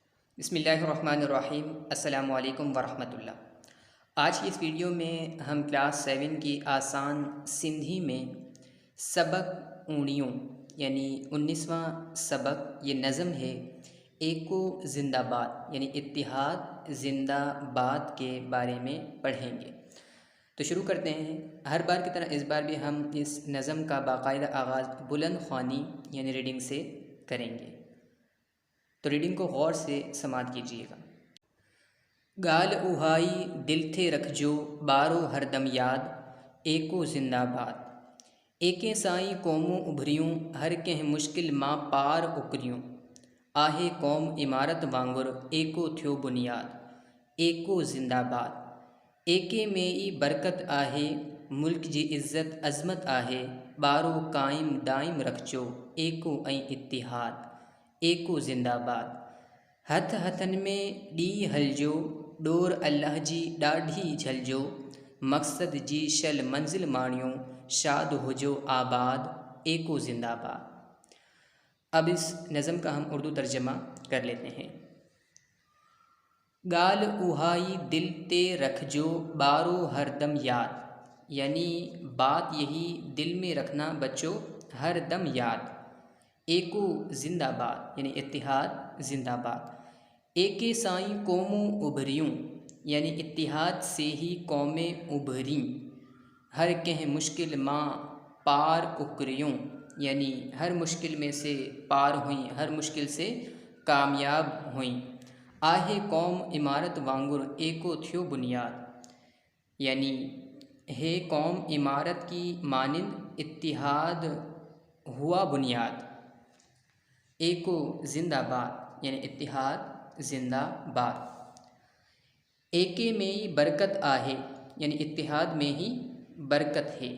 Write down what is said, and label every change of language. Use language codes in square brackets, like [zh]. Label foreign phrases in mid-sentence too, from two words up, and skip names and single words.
[ar] بسم الله الرحمن الرحيم. السلام عليكم ورحمة الله. [ur] آج کی اس ویڈیو میں ہم کلاس 7 کی آسان سندھی میں سبق اُݨیوں یعنی 19واں سبق یہ نظم ہے ایکو زندہ باد یعنی اتحاد زندہ باد کے بارے میں پڑھیں گے. تو شروع کرتے ہیں. ہر بار کی طرح اس بار بھی ہم اس نظم کا باقاعدہ آغاز بلند خوانی یعنی ریڈنگ سے کریں گے. تو ریڈنگ کو غور سے سماعت کیجیے گا. [sd] गाल उहाई दिल थे रखजो बारो हरदम याद एको जिंदाबाद। एके साई कौमों उभरियूं हर कह मुश्किल माँ पार उकरियूं। आहे कौम इमारत वांगुर एको थियो बुनियाद एको जिंदाबाद। एके में ई बरकत आहे मुल्क जी इज़्ज़त अज़मत आहे बारो कायम दाइम रखजो एको ऐं इत्तिहाद एको ज़िंदाबाद। हथ हथन में डी हलजो डोर अल्लाह जी ॾाढी झलजो मक़सद जी शल मंजिल माणियो शाद होजो आबाद एको ज़िंदाबाद। [ur] اب اس نظم کا ہم اردو ترجمہ کر لیتے ہیں. [sd] गाल उहाई दिल ते रखजो बारो हरदम याद [ur] یعنی بات یہی دل میں رکھنا بچوں ہر دم یاد. [sd] एको ज़िंदाबाद [ur] یعنی اتحاد زندہ باد. [sd] एके साई कौमों उभरियूं [ur] یعنی اتحاد سے ہی قومیں ابھریں. [sd] हर कह मुश्किल माँ पार उकरियूं [ur] یعنی ہر مشکل میں سے پار ہوئی ہر مشکل سے کامیاب ہوئی. [sd] आहे कौम इमारत वांगुर एको थियो बुनियाद [ur] یعنی ہے قوم عمارت کی مانند اتحاد ہوا بنیاد. [sd] एको ज़िंदाबाद [ur] یعنی اتحاد زندہ باد. [sd] एके में ही बरकत आहे [ur] یعنی اتحاد میں ہی برکت ہے.